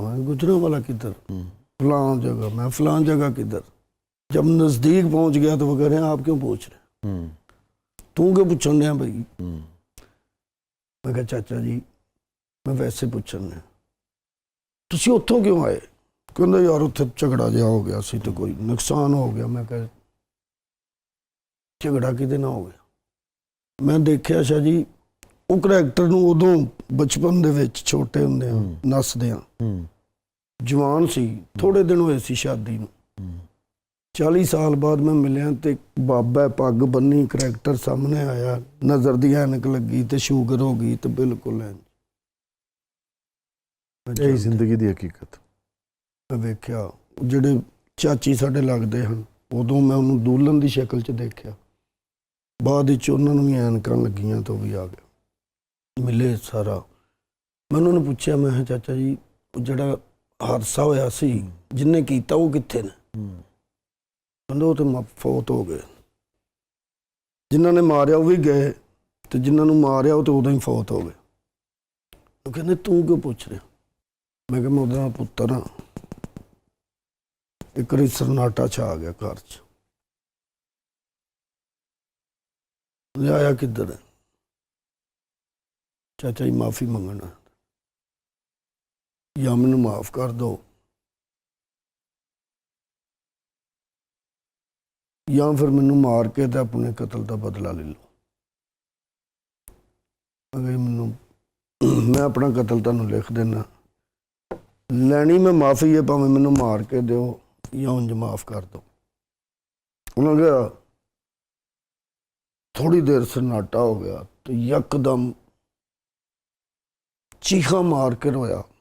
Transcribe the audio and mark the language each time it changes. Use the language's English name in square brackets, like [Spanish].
[Urdu] میں گجرانوالا کدھر؟ فلاں جگہ. میں فلاں جگہ کدھر؟ جب نزدیک پہنچ گیا تو وہ کہہ رہے ہیں آپ کیوں پوچھ رہے ہیں؟ [Punjabi] تو کیوں پوچھن رہے ہیں بھائی؟ میں کہا چاچا جی میں ویسے پوچھن رہا. تسی اتوں کیوں آئے؟ کہندا یار اتنے جھگڑا جہا ہو گیا سی تو کوئی نقصان ہو گیا. میں کہا جھگڑا کدے نہ ہو گیا. میں دیکھیا شاہ جی وہ کریکٹر نو ادوں بچپن دے وچ چھوٹے ہوندے نسدے جوان سی. تھوڑے دن ہوئے سی شادی نو. 40 سال بعد میں ملیا تے بابا پگ بنی کریکٹر سامنے آیا. نظر دی اینک لگی تے شوگر ہو گئی تے بالکل یہی زندگی دی حقیقت. میں ویکھیا جڑے چاچی ساڈے لگدے ہن ادوں میں انہوں دولن دی شکل چ دیکھیا. بعد وچ انہاں نوں بھی اینکاں لگیاں تو بھی آ گئے ملے سارا. میں انہوں نے پوچھا میں چاچا جی جڑا حادثہ ہویا سی جن نے کیتا وہ کتنے نے؟ کہندے وہ تو فوت ہو گئے. جنہاں نے ماریا وہ بھی گئے تو جنہاں نوں ماریا وہ تو ادوں ہی فوت ہو گئے. وہ کہندے تو کیوں پوچھ رہے؟ میں کہ میں ادھر پتر ہاں. ایک واری سناٹا چھا گیا گھر چ. آیا کدھر ہے؟ چاچا جی معافی منگنا یا مینوں معاف کر دو یا پھر مینوں مار کے تے اپنے قتل دا بدلہ لے لو. میں اپنا قتل تانوں لکھ دینا. لینی میں معافی ہے پاویں مینوں مار کے دیو یا انج معاف کر دو. [Urdu] انہوں نے کہا تھوڑی دیر سناٹا ہو گیا تو یکدم چیخا مار کے رویا.